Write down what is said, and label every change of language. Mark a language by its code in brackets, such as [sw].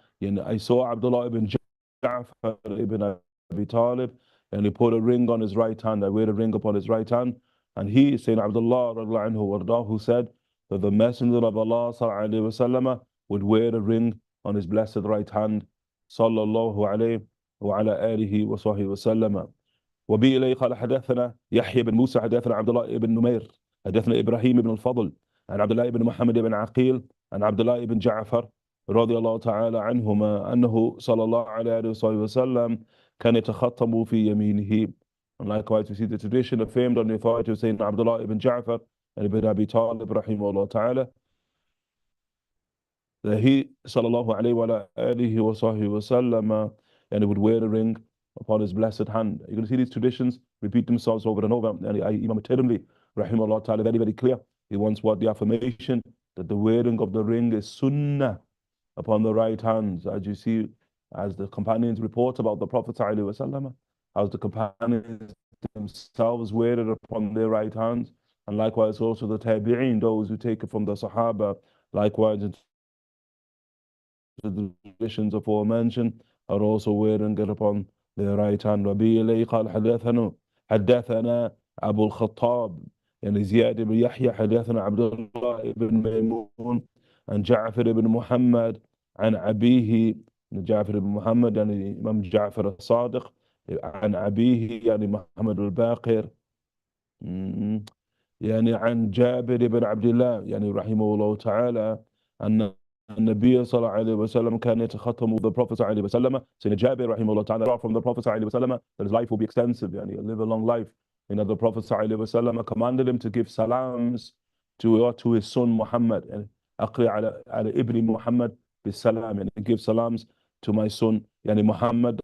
[en] I saw Abdullah ibn Ja'far ibn Abi Talib, and he put a ring on his right hand. I wear a ring upon his right hand. And he, Sayyidina Abdullah radiallahu anhu warda, who said that the Messenger of Allah sallallahu alaihi wasallam would wear a ring on his blessed right hand, sallallahu alayhi wa ala alihi wa sahbihi wa sallam. [ar] وبه إليه قال حدثنا يحيى بن موسى حدثنا عبد الله بن نمير حدثنا إبراهيم بن الفضل عن عبد الله بن محمد بن عقيل عن عبد الله بن جعفر رضي الله تعالى عنهما أنه صلى الله عليه وسلم كان يتخطم في يمينه. [en] And likewise, we see the tradition affirmed on the authority of Sayyidina Abdullah ibn Ja'far and ibn Abi Talib, rahimahullah ta'ala, that he, sallallahu alayhi wa alihi wa sahbihi wa sallam, and he would wear a ring upon his blessed hand. You're going to see these traditions repeat themselves over and over. And Imam al-Tirmidhi, rahimahullah ta'ala, very, very clear. He wants what? The affirmation that the wearing of the ring is sunnah upon the right hand, as you see, as the companions report about the Prophet sallallahu alaihi wasallam, as the companions themselves wear it upon their right hands, and likewise also the tabi'een, those who take it from the Sahaba, likewise the traditions aforementioned are also wearing it upon their right hand. [ar] Rabi قال حدثنا أبو الخطاب يعني زياد بن يحيى حدثنا عبد الله بن ميمون عن جعفر بن محمد عن أبيه جعفر بن محمد يعني إمام جعفر الصادق عن أبيه يعني محمد الباقر يعني عن جابر بن عبد الله يعني رحمه الله تعالى أن النبي صلى الله عليه وسلم كان يتختم [en] the Prophet [ar] صلى الله عليه وسلم. [en] Sayyidina Jabir رحمه الله تعالى from the Prophet صلى الله عليه وسلم that his life will be extensive, يعني live a long life. You know, the Prophet صلى الله عليه وسلم commanded him to give salams to his son Muhammad, and [ar] أقري على ابن محمد بالسلام, [en] and give salams to my son يعني Muhammad.